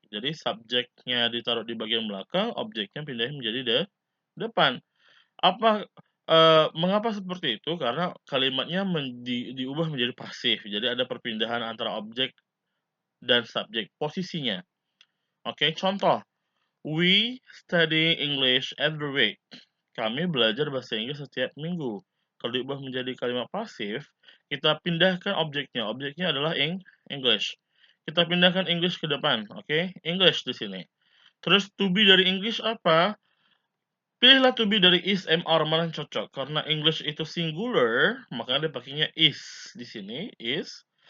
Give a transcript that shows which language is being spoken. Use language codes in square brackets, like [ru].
[id] Jadi subjeknya ditaruh di bagian belakang, objeknya pindahin menjadi depan. Mengapa seperti itu? Karena kalimatnya diubah menjadi pasif. Jadi ada perpindahan antara objek dan subjek, posisinya. Oke, contoh. [en] We study English every week. [id] Kami belajar bahasa Inggris setiap minggu. Kalau diubah menjadi kalimat pasif, kita pindahkan objeknya. Objeknya adalah English. Kita pindahkan English ke depan, oke? English di sini. Terus to be dari English apa? Pilihlah to be dari is, MR, mana yang cocok. Karena English itu singular, makanya dia pakainya is di sini, is.